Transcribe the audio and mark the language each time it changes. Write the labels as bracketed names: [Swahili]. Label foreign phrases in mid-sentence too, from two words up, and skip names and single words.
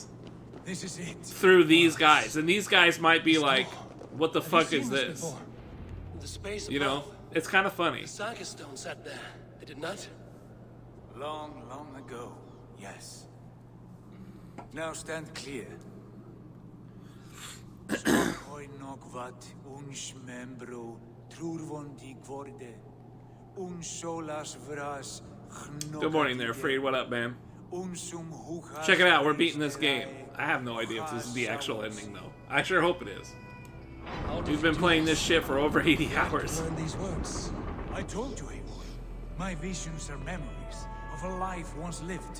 [English] This is it. through these guys, and these guys might be like, what the fuck is this? The space You know, it's kind of funny. The Saga Stone sat there, did it not? Long, long ago, yes. Now stand clear. Nokvat uns membro trurvondi gvorde un solas vras. Good morning there, Freed. What up, man? Check it out. We're beating this game. I have no idea if this is the actual ending, though. I sure hope it is. We've been playing this shit for over 80 hours. Learn these words. I told you, Eivor. My visions are memories of a life once lived.